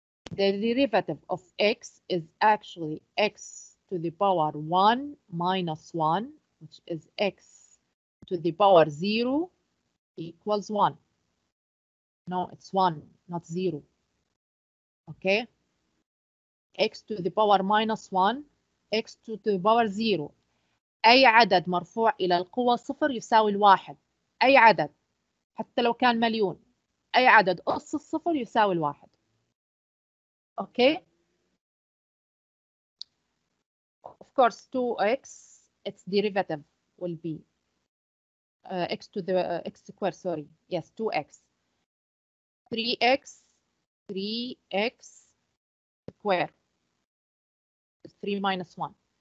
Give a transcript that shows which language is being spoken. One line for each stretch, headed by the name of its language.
English: The derivative of x is actually x to the power 1 minus 1, which is x to the power 0 equals 1. No, it's 1, not 0. Okay, x to the power minus 1 x to the power 0.
Arabic: أي عدد مرفوع إلى القوة صفر يساوي الواحد. أي عدد حتى لو كان مليون، أي عدد أس الصفر يساوي الواحد.
English: Okay. Of course 2x its derivative will be x to the x squared, sorry, yes, 2x. 3x squared is 3 minus 1.